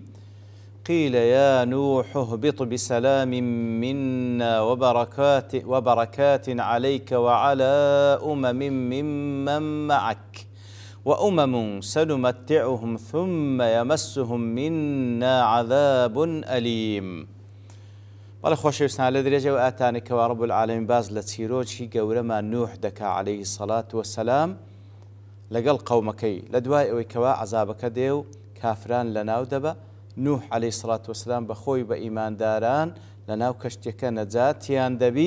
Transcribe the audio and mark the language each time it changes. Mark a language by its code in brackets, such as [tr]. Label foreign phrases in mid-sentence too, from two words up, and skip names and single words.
[ar] قيل يا نوح اهبط بسلام منا وبركات عليك وعلى ممن معك وأمم سنمتعهم ثم يمسهم منا عذاب أليم. [ckb] بەڵێ خۆشەویستان لە درێژە و ئاتانێکەوە [ar] ڕەب العالەمین [ckb] باز لە چیرۆکی گەورەمان نوح دەکا [ar] عەلەیهی سەڵات وەسەلام [ckb] لەگەڵ قەومەکەی لە دوای ئەوەی کەوا عەزابەکە دێ و کافران لەناو دەبە. نوح [ar] عەلەیهی سەڵات وەسەلام [ckb] بەخۆی بە ئیمانداران لەناو کەشتێکە نەجاتیان دەبی.